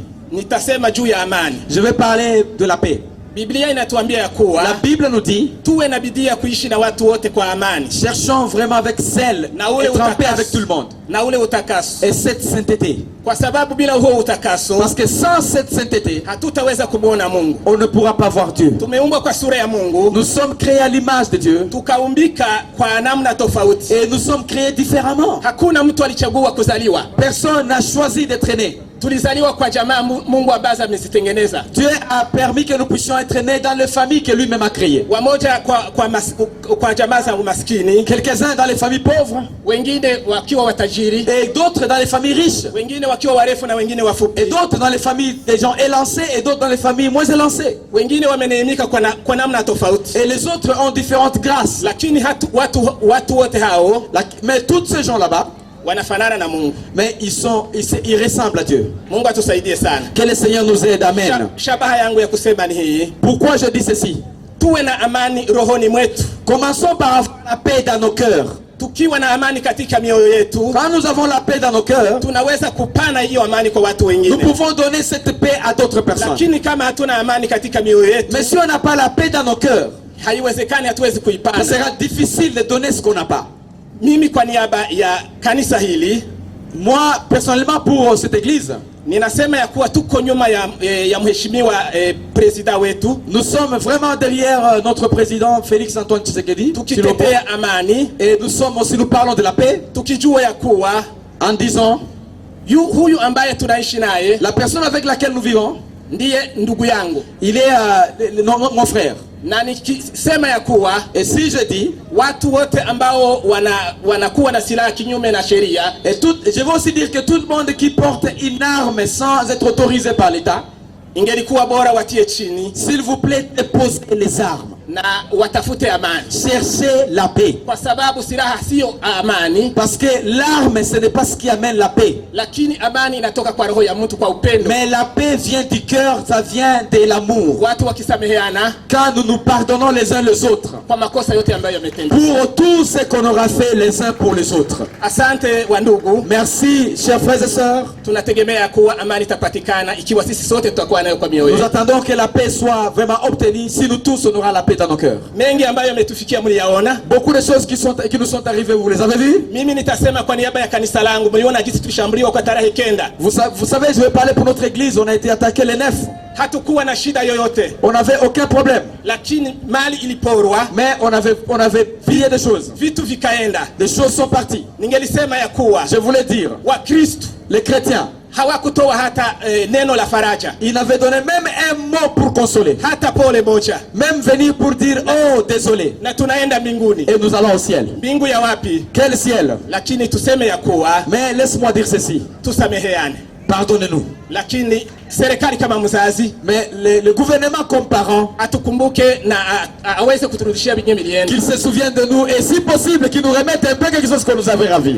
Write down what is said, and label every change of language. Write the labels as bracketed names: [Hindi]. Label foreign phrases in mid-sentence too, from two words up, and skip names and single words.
[Swahili] nitasema juu ya amani. [French] je vais parler de la paix. [Swahili] Biblia inatuambia ya [French] La [Swahili] kuwa [French] Bible nous dit, [Swahili] tuwe na bidii ya kuishi na watu wote kwa amani [French] cherchons vraiment avec zèle [Swahili] na ule [French] être en paix [Swahili] utakaso, [French] avec tout le monde. [Swahili] na ule utakaso, [French] Et cette sainteté. [Swahili] kwa sababu bila huo utakaso [French] Parce que sans cette sainteté, [Swahili] hatutaweza kumwona Mungu. [French] on ne pourra pas voir Dieu. [Swahili] Tumeumbwa kwa sura ya Mungu, [French] Nous sommes créés à l'image de Dieu [Swahili] tukaumbika kwa namna tofauti. [French] et nous sommes créés différemment. [Swahili] Hakuna mtu alichagua kuzaliwa. [French] Personne n'a choisi d'être né. [Swahili] Tulizaliwa kwa jamaa Mungu ambazo amezitengeneza. [French] Dieu a permis que nous puissions être nés dans les familles que lui-même a créées. [Swahili] Wamoja kwa jamaa za umaskini, [French] Quelques-uns dans les familles pauvres [Swahili] wengine wakiwa watajiri, [French] et d'autres dans les familles riches. [Swahili] wengine wakiwa warefu na wengine wafupi, [French] Et d'autres dans les familles des gens élancés et d'autres dans les familles moins élancées. [Swahili] wengine wameneemika kwa namna tofauti. [French] Et les autres ont différentes grâces. [Swahili] Lakini watu wote hao [French] Mais tous ces gens là-bas, [Swahili] wanafanana na Mungu. [French] mais ils ressemblent à Dieu. [Swahili] Mungu atusaidie sana. [French] Que le Seigneur nous aide. [Swahili] Amen. Shabaha yangu ya kusema ni hii: [French] Pourquoi je dis ceci? [Swahili] tuwe na amani rohoni mwetu. [French] Commençons par avoir la paix dans nos cœurs. [Swahili] Tukiwa na amani katika mioyo yetu, [French] Quand nous avons la paix dans nos cœurs, [Swahili] tunaweza kupana hiyo amani kwa watu [French] nous [Swahili] wengine. [French] pouvons donner cette paix à d'autres personnes. [Swahili] Lakini kama hatuna amani katika mioyo yetu, [French] Mais si on n'a pas la paix dans nos cœurs, [Swahili] haiwezekani, hatuwezi [French] ça [Swahili] kuipana. [French] sera difficile de donner ce qu'on n'a pas. [Swahili] Mimi kwa niaba ya kanisa hili, [French] Moi, personnellement, pour cette église, [Swahili] ninasema ya kuwa tuko nyuma ya mheshimiwa presida wetu, [French] nous sommes vraiment derrière notre président Félix Antoine Tshisekedi. [Swahili] tukitetea amani, [French] Et nous parlons de la paix [Swahili] tukijua ya kuwa [French] en disant, [Swahili] huyu ambaye tunaishi naye [French] la personne avec laquelle nous vivons, [Swahili] ndiye ndugu yangu. [French] il est mon frère. [Swahili] Na nikisema ya kuwa, [French] Et si je dis, [Swahili] watu wote ambao wanakuwa na silaha kinyume na sheria, [French] je veux aussi dire que tout le monde qui porte une arme sans être autorisé par l'État, [Swahili] ingelikuwa bora watie chini [French] s'il vous plaît, déposez les armes. [Swahili] na watafute amani, [French] Cherchez la paix. [Swahili] kwa sababu silaha sio amani, [French] Parce que l'arme, ce n'est pas ce qui amène la paix. [Swahili] lakini amani inatoka kwa roho ya mtu, kwa upendo. [French] Mais la paix vient du cœur, ça vient de l'amour. [Swahili] Watu wakisameheana [French] Quand nous nous pardonnons les uns les autres, [Swahili] kwa makosa yote ambayo yametendeka. [French] pour tout ce qu'on aura fait les uns pour les autres. [Swahili] Asante wa ndugu, [French] Merci, chers frères et sœurs. [Swahili] tunategemea kuwa amani itapatikana ikiwa sisi sote tutakuwa nayo kwa mioyo [French] Nous [Swahili] yetu. [French] attendons que la paix soit vraiment obtenue. Si nous tous, on aura la paix dans nos cœurs. [Swahili] Mengi ambayo yametufikia mliyaona. [French] Beaucoup de choses qui nous sont arrivées, vous les avez vues? [Swahili] Mimi nitasema kwa niaba ya kanisa langu, mliona jinsi tulishambuliwa kwa tarehe 9. [French] Vous savez, je vais parler pour notre église. On a été attaqué le 9. [Swahili] Hatukuwa na shida yoyote, [French] On n'avait aucun problème. [Swahili] lakini mali iliporwa, [French] Mais on avait pillé des choses. [Swahili] vitu vikaenda. [French] Des choses sont parties. [Swahili] Ningelisema ya kuwa [French] Je voulais dire, [Swahili] Wakristo [French] les chrétiens, [Swahili] hawakutoa hata neno la faraja, [French] ils n'avaient donné même un mot pour consoler. [Swahili] hata pole moja, [French] Même venir pour dire, oh, désolé. [Swahili] na tunaenda mbinguni. [French] Et nous allons au ciel. [Swahili] Mbingu ya wapi? [French] Quel ciel? [Swahili] Lakini tuseme ya kuwa [French] Mais laisse-moi dire ceci. [Swahili] tusameheane. [French] Pardonnez-nous. [Swahili] Lakini serikali kama mzazi [French] Mais le gouvernement comme parent, [Swahili] atukumbuke na aweze kuturudishia binye milieni. [French] qu'il se souvienne de nous et si possible qu'il nous remette un peu quelque chose que nous avait ravi.